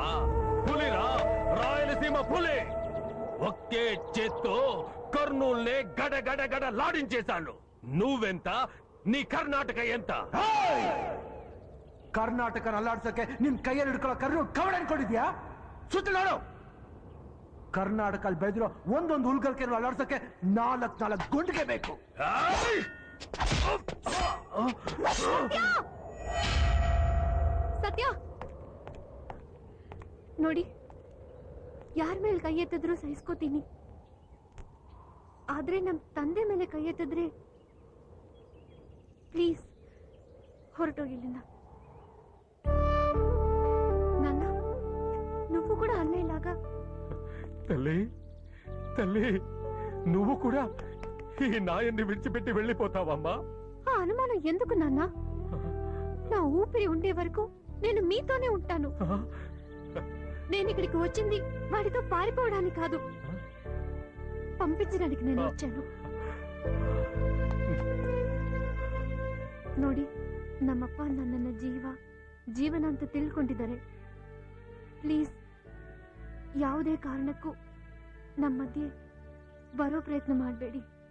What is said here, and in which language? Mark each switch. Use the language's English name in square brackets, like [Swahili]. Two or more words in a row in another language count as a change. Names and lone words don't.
[Telugu] పులిరా, రాయలసీమ పులి. ఒకే చేత్తో కర్నూల్నే గడ గడ గడ లాడించేశాను. నువ్వెంత? నీ ಕರ್ನಾಟಕ ಎಂತ? [Kannada] ಕರ್ನಾಟಕ ಅಲ್ಲಾಡ್ಸಕ್ಕೆ ನಿನ್ ಕೈಯಲ್ಲಿ ಹಿಡ್ಕೊಳ್ಳೋ ಕರ್ನೂಲ್ ಕವಡ ಅನ್ಕೊಂಡಿದ್ಯಾ? ಸುತ್ತ ನೋಡು, ಕರ್ನಾಟಕ ಅಲ್ಲಿ ಬೆಳೆದಿರೋ ಒಂದೊಂದು ಹುಲ್ಗಲ್ಕೆ ಅಲ್ಲಾಡ್ಸಕ್ಕೆ 4 ಗುಂಡಿಗೆ ಬೇಕು. ಸತ್ಯ ನೋಡಿ, ಯಾರ ಮೇಲೆ ಕೈ ಎತ್ತಿದ್ರು ಸಹಿಸ್ಕೋತೀನಿ, ಆದ್ರೆ ನಮ್ ತಂದೆ ಮೇಲೆ ಕೈ ಎತ್ತಿದ್ರೆ ಪ್ಲೀಸ್ ಹೊರಟೋಗಿಲ್ಲಿಂದ. [Telugu] ನನ್ನ నువ్వు కూడా అల్లే ఇలాగా తల్లి తల్లి నువ్వు కూడా ఈ నాయన్ని విడిచిపెట్టి వెళ్ళిపోతావమ్మా? ఆ అనుమానం ఎందుకు నాన్న? నా ఊపిరి ఉండే వరకు నేను మీతోనే ఉంటాను. నేను ఇక్కడికి వచ్చింది వాడితో పారిపోవడానికి కాదు, పంపించడానికి నేను వచ్చాను. [Kannada] ನೋಡಿ, ನಮ್ಮಪ್ಪ ನನ್ನನ್ನ ಜೀವನ ಅಂತ ತಿಳ್ಕೊಂಡಿದ್ದಾರೆ. ಪ್ಲೀಸ್ ಯಾವುದೇ ಕಾರಣಕ್ಕೂ ನಮ್ಮ ಮಧ್ಯೆ ಬರೋ ಪ್ರಯತ್ನ ಮಾಡಬೇಡಿ.